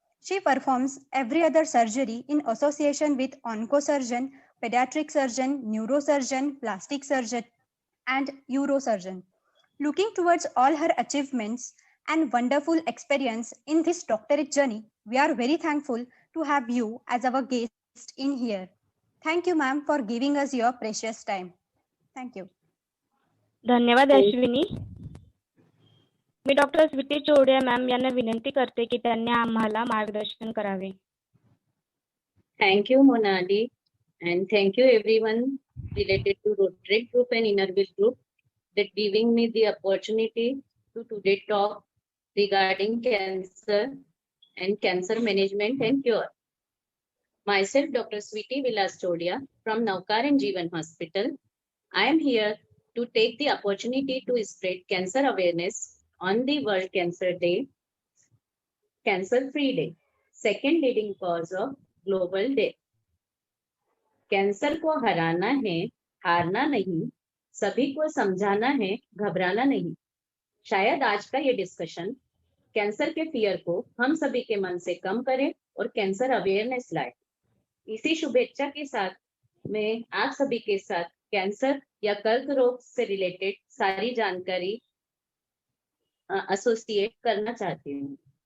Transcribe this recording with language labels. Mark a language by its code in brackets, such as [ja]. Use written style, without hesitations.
[en] She performs every other surgery in association with oncosurgeon, pediatric surgeon, neurosurgeon, plastic surgeon, and urosurgeon. Looking towards all her achievements and wonderful experience in this doctorate journey, we are very thankful to have you as our guest in here. Thank you, ma'am, for giving us your precious time. Thank you. [mr] धन्यवाद अश्विनी. मी doctor Sweety चोडिया ma'am यांना विनंती करते की त्यांनी आम्हाला मार्गदर्शन करावे. [en] Thank you, Monali, and thank you everyone related to Rotary Group and Innerville Group that giving me the opportunity to today talk regarding cancer and cancer management and cure. Myself, Dr. Sweetie Vilas Chodia from Naukar and Jeevan Hospital. I am here to take the opportunity to spread cancer awareness on the World Cancer Day, Cancer Free Day, second leading cause of global death. [hi] Cancer को हराना है, हारना नहीं, सभी को समझाना है, घबराना नहीं. शायद आज का ये डिस्कशन कैंसर के फियर को हम सभी के मन से कम करे और कैंसर अवेयरनेस लाए. इसी शुभेच्छा के साथ मैं आप सभी के साथ कैंसर या कर्क रोग से रिलेटेड सारी जानकारी एसोसिएट करना चाहती हूँ.